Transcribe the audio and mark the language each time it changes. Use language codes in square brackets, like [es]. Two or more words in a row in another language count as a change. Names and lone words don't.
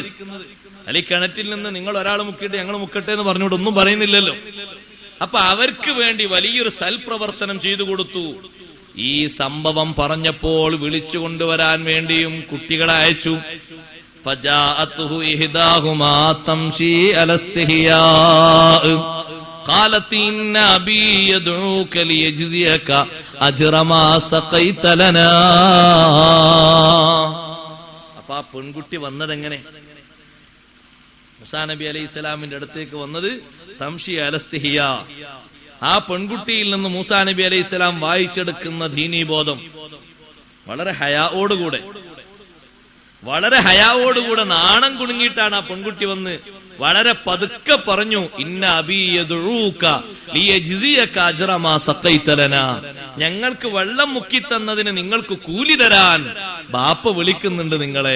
[ml] അല്ലെ, കിണറ്റിൽ നിന്ന് നിങ്ങൾ ഒരാൾ മുക്കിയിട്ട് ഞങ്ങൾ മുക്കട്ടെ എന്ന് പറഞ്ഞുകൊണ്ട് ഒന്നും പറയുന്നില്ലല്ലോ. അപ്പൊ അവർക്ക് വേണ്ടി വലിയൊരു സൽപ്രവർത്തനം ചെയ്തു കൊടുത്തു. ഈ സംഭവം പറഞ്ഞപ്പോൾ വിളിച്ചു കൊണ്ടുവരാൻ വേണ്ടിയും കുട്ടികളെ അയച്ചു. [ar] فجاءته إحداهما تمشي على استحياء قالت إن أبي يدعوك ليجزيك أجر ما سقيت لنا. [ml] അപ്പൊ ആ പെൺകുട്ടി വന്നത് എങ്ങനെ? മൂസാ നബി അലൈഹിസ്സലാമിന്റെ അടുത്തേക്ക് വന്നത് [ar] تمشي على استحياء. [ml] ആ പെൺകുട്ടിയിൽ നിന്ന് മൂസാ നബി അലൈഹിസ്സലാം വായിച്ചെടുക്കുന്ന ദീനീബോധം വളരെ ഹയാവോടുകൂടെ നാണം കുടുങ്ങിയിട്ടാണ് ആ പെൺകുട്ടി വന്ന് വളരെ പതുക്കെ പറഞ്ഞു, [ar] إن أبي يدعوك ليجزيك أجر ما سقيت لنا, [ml] ഞങ്ങൾക്ക് വെള്ളം മുക്കി തന്നതിന് നിങ്ങൾക്ക് കൂലി തരാൻ ബാപ്പ വിളിക്കുന്നുണ്ട് നിങ്ങളെ.